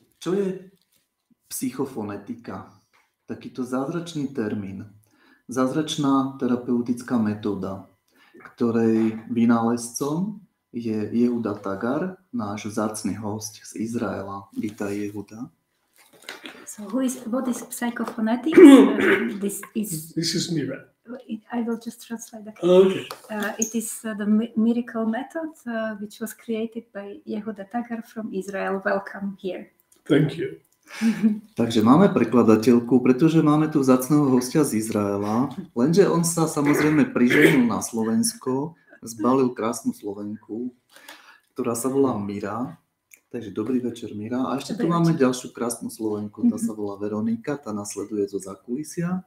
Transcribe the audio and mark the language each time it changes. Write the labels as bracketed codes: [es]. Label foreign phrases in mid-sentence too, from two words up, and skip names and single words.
[sk] Čo je psychofonetika? Takýto zázračný termín. Zázračná terapeutická metóda, ktorej vynálezcom je Jehuda Tagar, náš vzácny host z Izraela. Vítaj, Jehuda. [en] So what is psychophonetics? This is Mira. I will just translate that. Okay. It is the miracle method which was created by Yehuda Tagar from Israel. Welcome here. Thank you. [sk] Takže máme prekladateľku, pretože máme tu vzácneho hostia z Izraela, lenže on sa samozrejme priženil na Slovensko, zbalil krásnu Slovenku, ktorá sa volá Mira. Takže dobrý večer, Mira. A ešte tu máme ďalšiu krásnu Slovenku, tá sa volá Veronika, tá nasleduje zo zákulisia.